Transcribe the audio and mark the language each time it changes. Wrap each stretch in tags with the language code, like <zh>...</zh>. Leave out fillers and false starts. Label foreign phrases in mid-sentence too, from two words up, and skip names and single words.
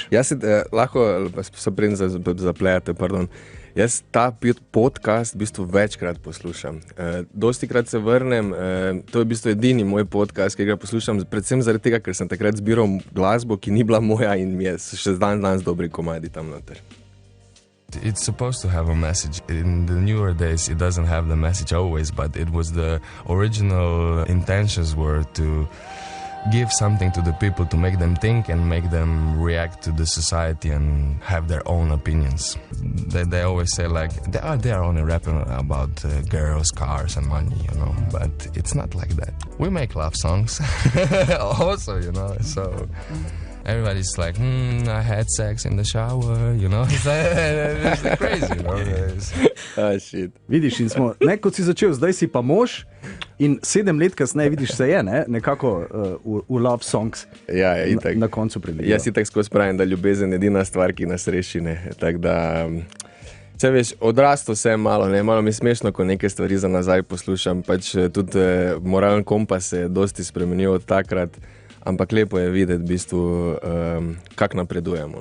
<sl>Jaz lahko se preden zaplejate, pardon. Jaz ta podcast v bistvu večkrat poslušam. Dostikrat se vrnem, to je v bistvu edini moj podcast, ki ga poslušam, predvsem zaradi tega, ker sem takrat zbiral glasbo, ki ni bila moja in mi je še danes dobri komadi tam noter.</sl> <en>It's supposed to have a message. In the newer days, it doesn't have the message always, but it was the original intentions were to give something to the people, to make them think and make them react to the society and have their own opinions. They always say like, they are only rapping about girls, cars and money, you know, but it's not like that. We make love songs also, you know, so everybody's like, I had sex in the shower, you know, it's crazy, you know. Shit.</en> <sl>Vidiš, in smo, ne, kot si začel, zdaj si pa mož in 7 let kasneje, vidiš, se je, ne, nekako v</sl> <en>love songs</en> <sl>ja, na koncu priletijo. Jaz si tako skozi pravim, da ljubezen je edina stvar, ki nas reši, ne, tako da, če veš, odrasto vse malo, ne, malo mi smešno, ko neke stvari za nazaj poslušam, pač tudi moralen kompas se je dosti spremenil od takrat, ampak lepo je videti v bistvu, kako napredujemo.</sl>